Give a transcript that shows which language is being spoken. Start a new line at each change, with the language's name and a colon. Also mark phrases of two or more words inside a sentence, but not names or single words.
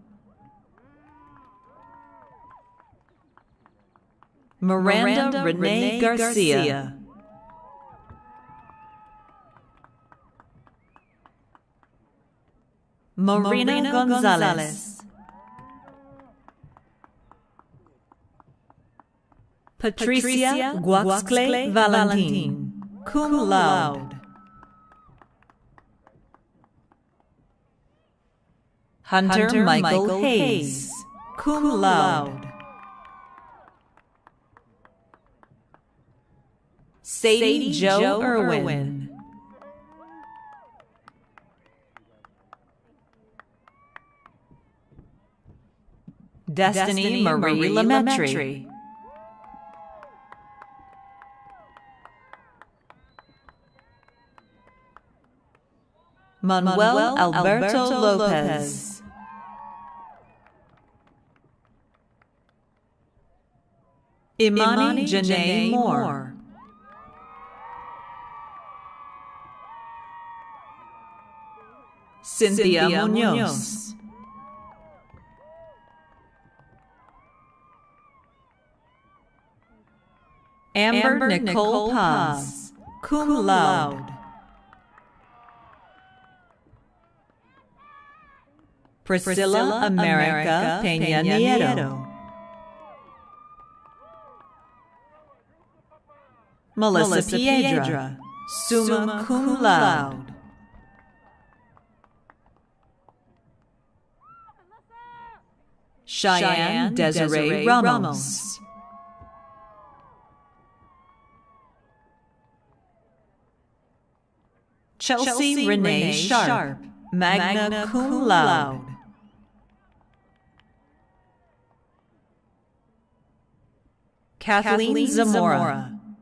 English: Miranda Renee Garcia. Marina Gonzalez. Patricia Guaxcle Valentin,
Latin: cum laude.
English: Hunter Michael Hayes,
Latin: cum laude.
English: Sadie Jo Irwin. Destiny Marie Lemaitre. Manuel Alberto Lopez. Imani Janae Moore. Cynthia Munoz. Amber Nicole Paz,
Latin: cum laude.
English: Priscilla America Peña Nieto. Melissa Piedra,
Latin: summa cum laude.
English: Cheyenne Desiree Ramos. Chelsea Renee Sharp,
Latin: magna cum laude.
English: Kathleen Zamora.